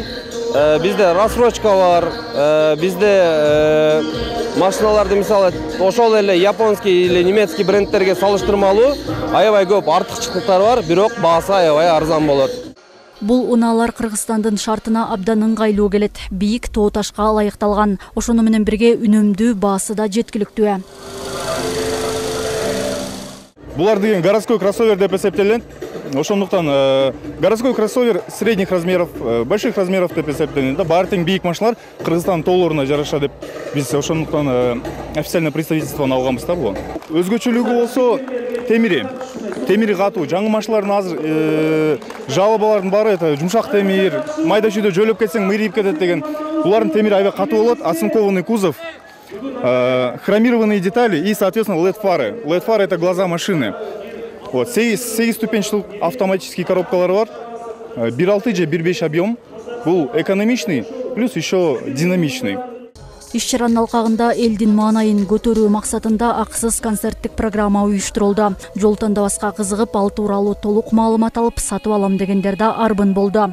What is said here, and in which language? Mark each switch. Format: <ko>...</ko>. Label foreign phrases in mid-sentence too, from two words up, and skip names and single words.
<ky>Бизде рассрочка бар, бизде машиналарды мисалы ошол эле</ky> <ru>японский или немецкий</ru> <ky>брендтерге салыштырмалуу аябай көп артыкчылыктары бар, бирок баасы аябай арзан болот. Бул унаалар Кыргызстандын шартына абдан ыңгайлуу келет. Бийик тоо ташка ылайыкталган. Ошону менен бирге үнөмдүү, баасы да жеткиликтүү. Булар деген</ky> <ru>городской кроссовер</ru> <ky>деп эсептелет. Ошондуктан</ky> <ru>городской кроссовер средних размеров, больших размеров</ru> <ky>деп эсептелет. Баары тең бийик машиналар Кыргызстан тоолоруна жараша деп биз ошондуктан официальный представительствону алганбыз да бул. Өзгөчөлүгү болсо темири катуу. Жаңы машиналардын азыр жалобалардын баары жумшак темир, майда чүйдө жөлөп кетсең мыйрип кетет деген. Булардын темири аябай катуу болот,</ky> <ru>оцинкованный кузов, хромированные детали и, соответственно, LED-фары. LED-фары — это глаза машины. Вот, 8 ступенчатый автоматический</ru> <ky>коробкалар бар. 1.6 же 1.5 объем.</ky> <ru>Бул экономичный, плюс еще динамичный.</ru> <ky>Иш-чаранын алкагында элдин маанайын көтөрүү максатында акысыз концерттик программа уюштурулду. Жол тандабаска кызыгып, ал тууралуу толук маалымат алып сатып алам дегендер да арбын болду.</ky>